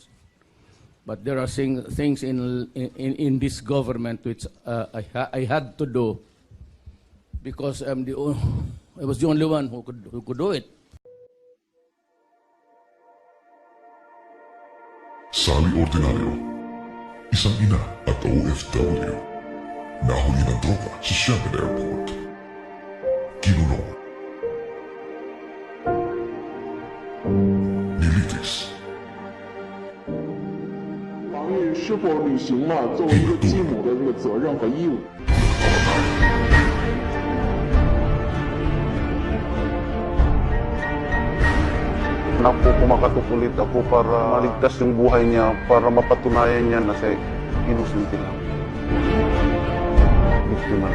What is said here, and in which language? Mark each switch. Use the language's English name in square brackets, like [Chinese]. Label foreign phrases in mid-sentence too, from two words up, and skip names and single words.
[English] But there are things in this government which I had to do because I was the only one who could do it. [Filipino] Sally Ordinario, isang ina at OFW, nahuli ng droga sa Shanghai Airport. Kinulong. Nilitis. [Chinese] 防御是否履行了作为一个继母的这个责任和义务？ [Filipino] Napo, kumakatok ulit ako para maligtas yung buhay niya, para mapatunayan niya na siya innocent lang. Biktima lang.